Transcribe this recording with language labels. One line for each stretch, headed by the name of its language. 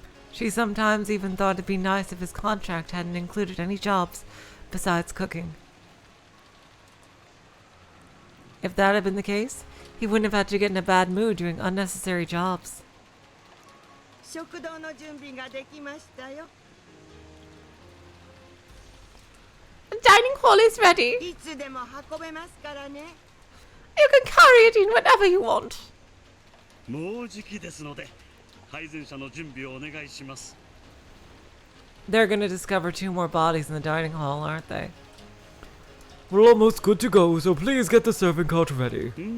English: She sometimes even thought it'd be nice if his contract hadn't included any jobs besides cooking. If that had been the case, he wouldn't have had to get in a bad mood doing unnecessary jobs.
Japanese: 食堂の準備ができましたよ。
English: The dining hall is ready.
Japanese: いつでも運べますからね。
English: You can carry it in whenever you want.
Japanese: もうじきですので、配膳車の準備をお願いします。
English: They're gonna discover 2 more bodies in the dining hall, aren't they? We're almost good to go, so please get the serving cart ready.